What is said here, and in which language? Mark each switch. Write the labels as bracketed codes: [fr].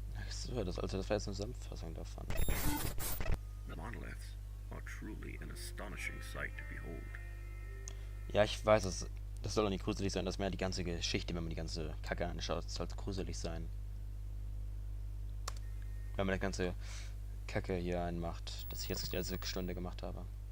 [de] So, das war jetzt eine Zusammenfassung davon. [en] Monoliths are truly an astonishing sight to behold. [de] Ja, ich weiß, das soll doch nicht gruselig sein, das ist mehr die ganze Geschichte, wenn man die ganze Kacke anschaut, soll es gruselig sein. Wenn man die ganze Kacke hier einmacht, dass ich jetzt die letzte Stunde gemacht habe.